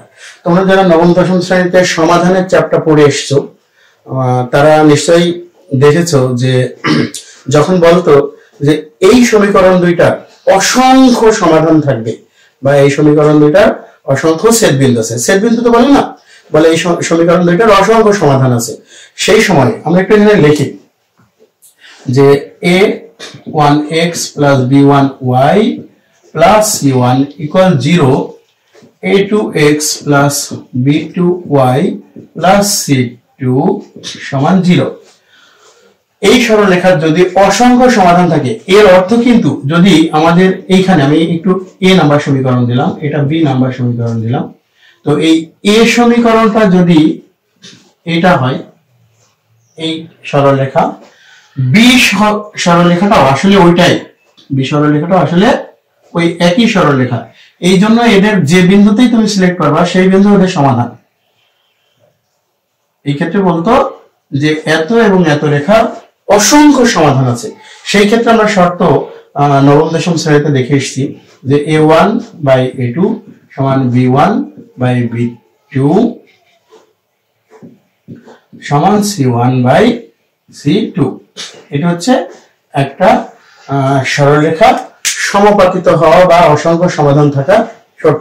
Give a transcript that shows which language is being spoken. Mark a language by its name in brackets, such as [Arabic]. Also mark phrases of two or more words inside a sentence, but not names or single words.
[Bangla] তোমরা যারা নবম দশম শ্রেণীতে সমাধানের চ্যাপ্টার পড়ে এসছো তারা নিশ্চয়ই দেখেছো যে যখন বলতো যে এই সমীকরণ দুইটার অসংখ্য সমাধান থাকবে বা এই সমীকরণ দুইটার অসংখ্য ছেদবিন্দু আছে, ছেদবিন্দু তো বলে না, বলে এই সমীকরণ দুইটার অসংখ্য সমাধান আছে, সেই সময় আমরা একটু এখানে লিখি যে [English] a1x plus b1y plus c1 equal 0, a2x plus b2y plus c2 [Bangla] সমান 0। এই সরলরেখার যদি অসংখ্য সমাধান থাকে এর অর্থ কিন্তু যদি আমাদের এইখানে আমি একটু a নাম্বার সমীকরণ দিলাম, এটা b নাম্বার সমীকরণ দিলাম, তো এই a সমীকরণটা যদি এটা হয় এই সরলরেখা, b সরলরেখাটা আসলে ওইটাই, b সরলরেখাটা আসলে ওই একই সরলরেখা, এই জন্য এদের যে বিন্দুতেই তুমি সিলেক্ট করবা সেই বিন্দু ওদের সমাধান। এই ক্ষেত্রে বলতো যে এত এবং এত রেখার অসংখ্য সমাধান আছে, সেই ক্ষেত্রে আমরা শর্ত নবম দশম শ্রেণীতে দেখে এসেছি যে [English] a1 by a2 [Bangla] সমান [English] b1 by b2 [Bangla] সমান [English] c1 by c2। [Bangla] এটা হচ্ছে একটা সরলরেখা সমাপতিত হওয়া বা অসংখ্য সমাধান থাকা শর্ত।